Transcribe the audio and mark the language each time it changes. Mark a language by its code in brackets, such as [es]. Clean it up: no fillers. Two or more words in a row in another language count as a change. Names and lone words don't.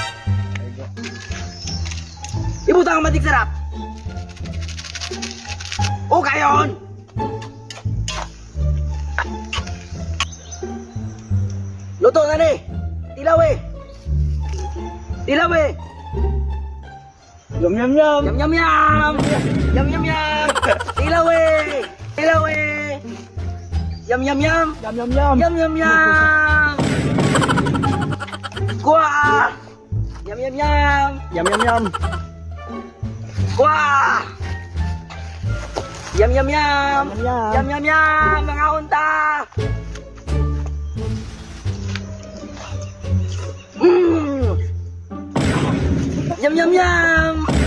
[ceb] Ibutang ang matik sarap. O kayon. Luto na ni. Tilaw eh. Tilaw eh. Yum yum yum. Yum yum yum. Yum yum yum. Tilaw eh. Tilaw eh. Yum yum yum. Yum yum yum. Yum yum yum. Kuha. Yum yum yum. Yum yum yum. Kuha. Yum yum yum. Yum yum yum. Mga unta. Yum yum yum.